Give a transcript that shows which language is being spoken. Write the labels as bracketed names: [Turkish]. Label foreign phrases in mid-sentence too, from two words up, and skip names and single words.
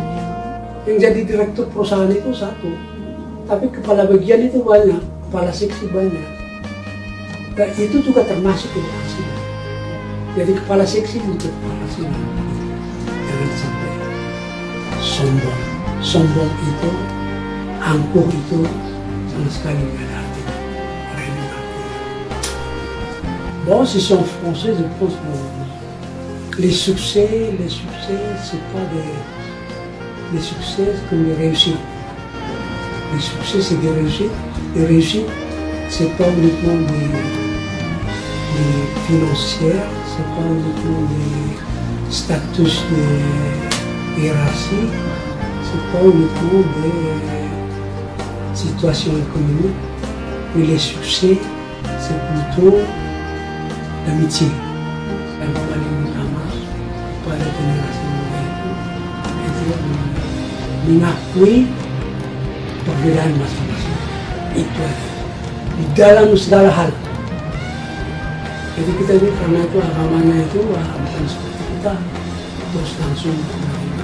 [Indonesian] Yang jadi direktur perusahaan itu 1, tapi kepala bagian itu banyak, kepala seksi banyak. Dan itu juga termasuk keberhasilan. Jadi kepala seksi juga keberhasilan. Jangan sampai sombong. Sombong itu, angkuh itu sama sekali nggak ada artinya. [French] Bon, si c'est en français, je pense que les succès, c'est pas des succès comme les réussites. Les succès, c'est des réussites. Les réussites, c'est pas uniquement des financières, c'est pas uniquement des statuts de hiérarchie, c'est pas uniquement des situations économiques. Mais les succès, c'est plutôt l'amitié. [Indonesian] Yang paling utama pada generasi muda itu mengakui perbedaan masing-masing. Itu aja. Di dalam segala hal. Jadi kita ini karena itu agamanya itu bukan seperti kita terus langsung menerima.